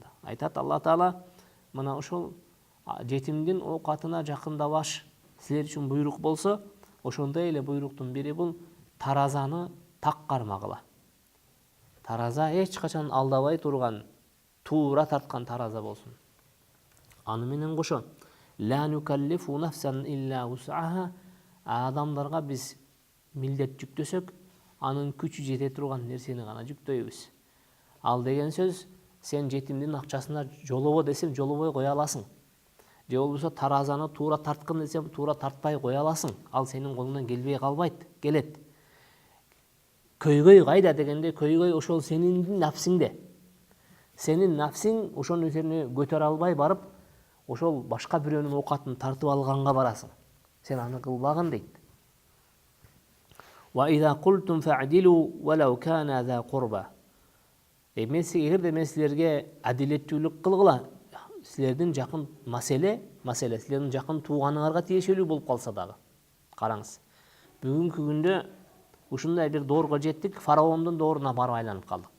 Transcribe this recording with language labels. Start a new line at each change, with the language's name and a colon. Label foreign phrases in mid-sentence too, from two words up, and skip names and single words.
Kyrgyz: Айтат Алла Таала, мына ошол жетимдин оокатына жакындабаш силер үчүн буйрук болсо, ошондой эле буйруктун бири бул таразаны так кармагыла. Тараза эч качан алдабай турган, туура тарткан тараза болсун. Аны менен кошо
Arabic: لا نكلف نفسا إلا وسعها,
Kyrgyz: адамдарга биз милдет жүктөсөк, анын күчү жете турган нерсени гана жүктөйбүз. Ал деген сөз, сен жетимдин акчасына жолобо десем жолобой кое аласың. Же болбосо таразаны туура тарткын десем туура тартпай кое аласың. Ал сенин колуңдан келбей калбайт, келет. Көйгөй кайда дегенде, көйгөй ошол сенин нафсиңде. Сенин нафсиң ошонун üzerine көтөрө албай барып, ошол башка бирөөнүн оокатын тартып алганга барасың. Сен аны кылбагын дейт.
Arabic: وإذا قلتم فاعدلوا ولو كان ذا قربى.
Kyrgyz: Эгерде мен силерге адилеттүүлүк кылгыла, силердин жакын маселе силердин жакын тууганыңарга тиешелүү болуп калса дагы. Караңыз. Бүгүнкү күндө ушундай бир доорго жеттик, фараондун дооруна барып айланып калдык.